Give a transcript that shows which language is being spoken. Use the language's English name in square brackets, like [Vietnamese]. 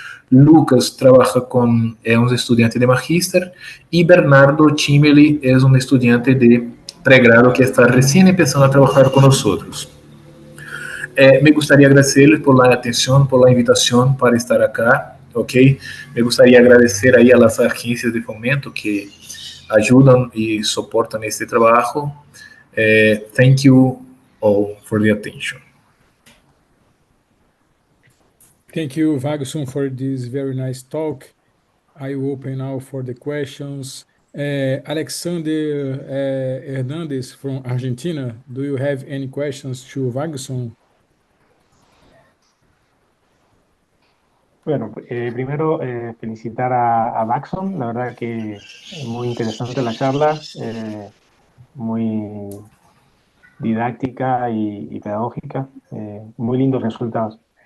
[Spanish] Lucas trabaja con, es un estudiante de magíster, y Bernardo Chimeli es un estudiante de pregrado que está recién empezando a trabajar con nosotros. Me gustaría agradecerles por la atención, por la invitación para estar acá, ¿ok? Me gustaría agradecer ahí a las agencias de fomento que ayudan y soportan este trabajo. [English] Thank you all for the attention. Thank you, Wagson, for this very nice talk. I will open now for the questions. Alexander Hernandez from Argentina, do you have any questions to Wagson? [Spanish] Bueno, primero felicitar a Baxon, la verdad que muy interesante la charla, muy didáctica y pedagógica, muy lindos resultados.